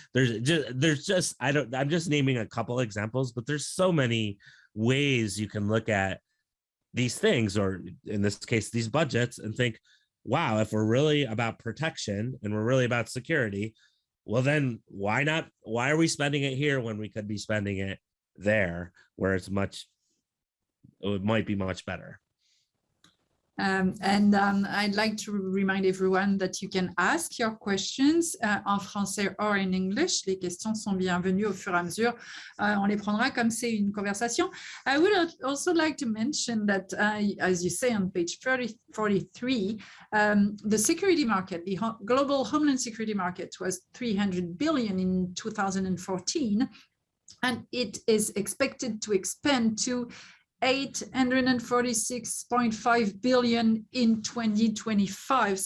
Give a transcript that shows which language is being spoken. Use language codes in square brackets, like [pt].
[en] I'm just naming a couple examples, but there's so many ways you can look at these things, or in this case, these budgets, and think, wow, if we're really about protection and we're really about security, well, then why are we spending it here when we could be spending it there where it might be much better? I'd like to remind everyone that you can ask your questions [fr] en français [en] or in English. [fr] Les questions sont bienvenues au fur et à mesure. On les prendra comme c'est une conversation. [en] I would also like to mention that, as you say on page 43, the security market, the global Homeland Security market, was $300 billion in 2014, and it is expected to expand to $846.5 billion in 2025.